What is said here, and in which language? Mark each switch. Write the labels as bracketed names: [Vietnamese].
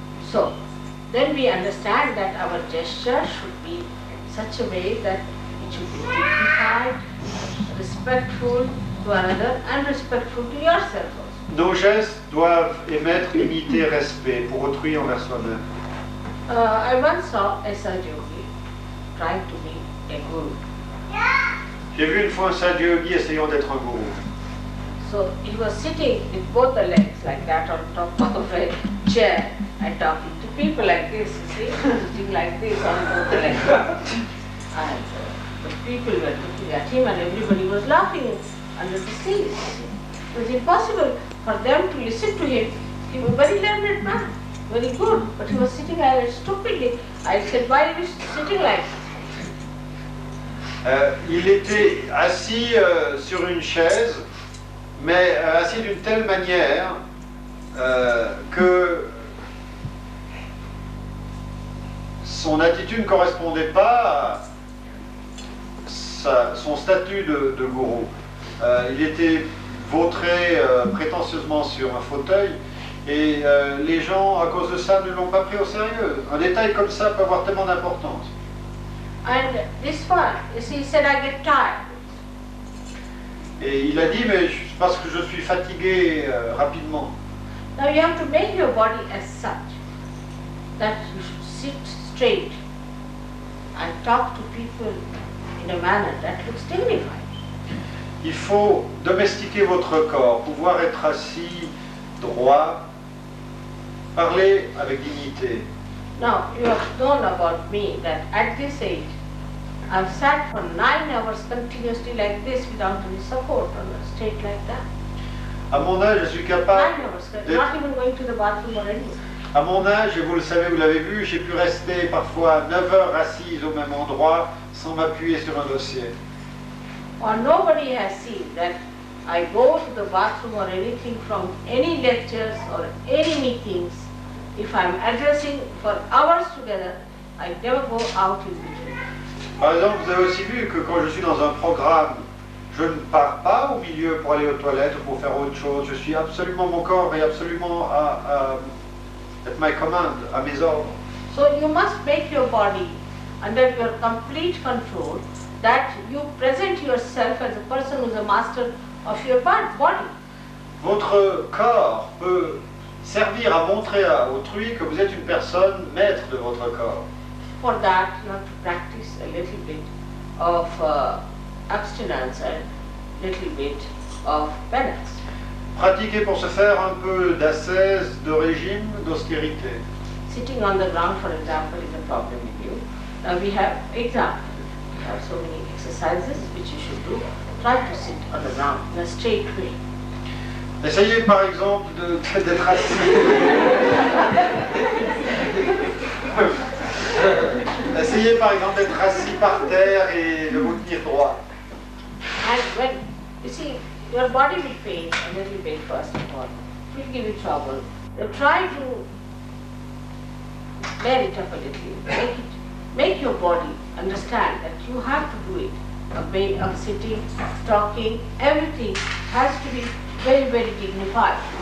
[English] So, then we understand that our gesture should be in such a way that it should be dignified, respectful to another and respectful to yourself also. [French] Nos gestes doivent émettre dignité et respect pour autrui envers soi-même. [English] I once saw a Sahaja Yogi trying to be a guru. [French] J'ai vu une fois un Sahaja Yogi essayant d'être un gourou. [English] So he was sitting with both the legs like that on top of a chair and talking to people like this, you see, sitting like this on both the legs. And the people were looking at him and everybody was laughing under the seats. It was impossible for them to listen to him. He was a very learned man, very good, but he was sitting there stupidly. I said, why are you sitting like this? [French] Il était assis sur une chaise, mais assis d'une telle manière que son attitude ne correspondait pas à son statut de gourou. Il était vautré prétentieusement sur un fauteuil et les gens, à cause de ça, ne l'ont pas pris au sérieux. Un détail comme ça peut avoir tellement d'importance. [English] And this one, you see, he said, I get tired. [French] Et il a dit, mais parce que je suis fatigué rapidement. [English] Now you have to make your body as such that you should sit straight and talk to people in a manner that looks dignified. [French] Il faut domestiquer votre corps, pouvoir être assis, droit, parler avec dignité. [English] Now you have known about me that at this age I've sat for 9 hours continuously like this without any support on a straight like that. [French] À mon âge, je suis [English] 9 [French] capable [English] hours, [French] d'être... [English] not even going to the bathroom or anything. [French] À mon âge, et vous le savez, vous l'avez vu, j'ai pu rester parfois 9 heures assise au même endroit sans m'appuyer sur un dossier. [English] Or nobody has seen that I go to the bathroom or anything from any lectures or any meetings. If I'm addressing for hours together, I never go out in between. [French] Par exemple, vous avez aussi vu que quand je suis dans un programme, je ne pars pas au milieu pour aller aux toilettes ou pour faire autre chose. Je suis absolument, mon corps est absolument [English] at my command, [French] à mes ordres. [English] So you must make your body under your complete control, that you present yourself as a person who is a master of your body. [French] Votre corps peut servir à montrer à autrui que vous êtes une personne maître de votre corps. [English] For that, you have to practice a little bit of abstinence and little bit of penance. [French] Pratiquer pour se faire un peu d'ascèse, de régime, d'austérité. [English] Sitting on the ground, for example, is a problem with you. Now we have examples. We have so many exercises which you should do. Try to sit on the ground in a straight way. [French] Essayez par exemple d'être assis. Essayez par exemple d'être assis par terre et de vous tenir droit. [English] And when, you see, your body will pain a little bit first of all. It will give you trouble. So try to bear it up a little. Make your body understand that you have to do it. A way of sitting, talking, everything has to be very, very dignified.